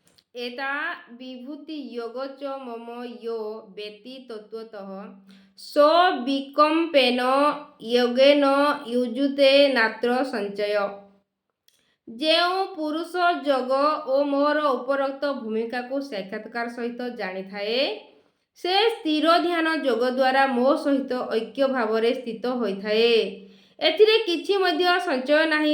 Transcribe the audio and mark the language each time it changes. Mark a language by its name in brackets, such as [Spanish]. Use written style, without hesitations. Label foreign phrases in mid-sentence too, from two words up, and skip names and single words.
[Sanskrit] एता विभूति योग च मम यो वेति तत्त्वतः स विकम्पेन योगेन युजुते नात्र संचय। [Odia] ଯେଉଁ ପୁରୁଷ ଯୋଗ ଓ ମୋର ଉପରୋକ୍ତ ଭୂମିକାକୁ ସାକ୍ଷାତକାର ସହିତ ଜାଣିଥାଏ ସେ ସ୍ଥିର ଧ୍ୟାନ ଯୋଗ ଦ୍ୱାରା ମୋ ସହିତ ଐକ୍ୟ ଭାବରେ ସ୍ଥିତ ହୋଇଥାଏ। ଏଥିରେ କିଛି ମଧ୍ୟ ସଞ୍ଚୟ ନାହିଁ।